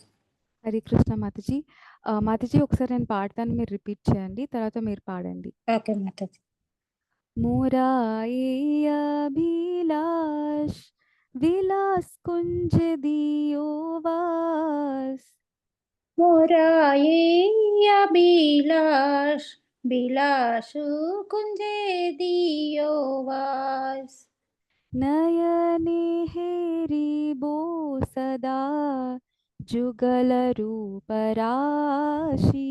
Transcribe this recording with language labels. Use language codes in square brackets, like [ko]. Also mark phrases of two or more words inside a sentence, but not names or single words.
[te] హరే కృష్ణ మాతాజీ. మాతాజీ ఒకసారి నేను పాడతాను, మీరు రిపీట్ చేయండి, తర్వాత మీరు పాడండి. ఓకే మాతాజీ. [bn] মোরায়ে অভিলাষ বিলাস কুঞ্জ দিয়োবাস মোরায়ে অভিলাষ বিলাসু কুঞ্জে দিয়োবাস নয়নে হেরিবো সদা যুগল রূপ রাশি